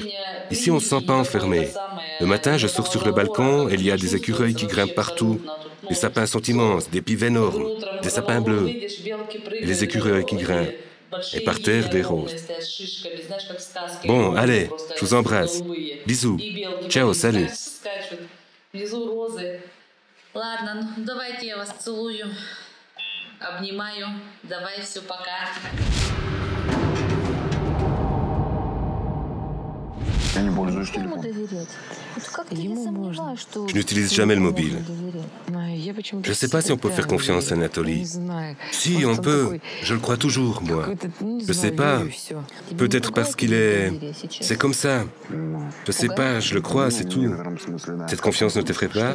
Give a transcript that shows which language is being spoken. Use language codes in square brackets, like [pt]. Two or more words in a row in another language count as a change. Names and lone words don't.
[fr] Ici, on ne se sent pas enfermé. Le matin, je sors sur le balcon et il y a des écureuils qui grimpent partout. Les sapins sont immenses, des pives énormes, des sapins bleus. Et les écureuils qui grimpent. Et par terre, des roses. Bon, allez, je vous embrasse. Bisous. Ciao, salut. [ru] Ладно, ну давайте я вас целую, обнимаю, давай, все, пока. Я не пользуюсь телефоном. [fr] Je n'utilise jamais le mobile. Je ne sais pas si on peut faire confiance à Anatoly. Si, on peut. Je le crois toujours, moi. Je ne sais pas. Peut-être parce qu'il est... C'est comme ça. Je ne sais pas, je le crois, c'est tout. Cette confiance ne t'effraie pas?